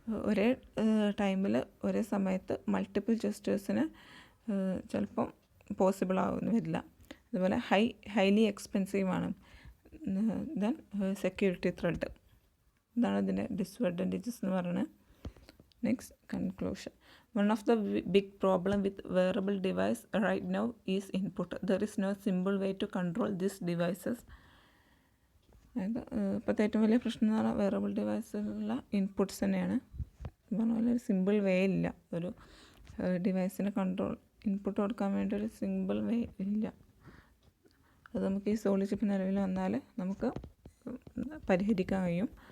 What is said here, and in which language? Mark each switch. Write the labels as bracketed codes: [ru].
[ml] ഒരേ ടൈമിൽ ഒരേ സമയത്ത് മൾട്ടിപ്പിൾ ജസ്റ്റേഴ്സിന് ചിലപ്പം പോസിബിൾ ആവുമെന്ന് വരില്ല. അതുപോലെ ഹൈലി എക്സ്പെൻസീവ് ആണ്. [en] Then security thread. [ml] ഇതാണ് ഇതിൻ്റെ ഡിസ്അഡ്വാൻറ്റേജസ് എന്ന് പറയുന്നത്. [en] Next conclusion. One of the big problem with wearable device right now is input. There is no simple way to control these devices. [ml] അതായത് ഇപ്പോഴത്തെ ഏറ്റവും വലിയ പ്രശ്നം എന്ന് പറഞ്ഞാൽ വെയറബിൾ ഡിവൈസിലുള്ള ഇൻപുട്ട്സ് തന്നെയാണ്. പറഞ്ഞ പോലെ ഒരു സിമ്പിൾ വേ ഇല്ല. ഒരു ഡിവൈസിന് ഇൻപുട്ട് കൊടുക്കാൻ വേണ്ടി ഒരു സിമ്പിൾ വേ ഇല്ല. അത് നമുക്ക് ഈ സോളി ചിപ്പ് നിലവിൽ വന്നാൽ നമുക്ക് പരിഹരിക്കാൻ കഴിയും.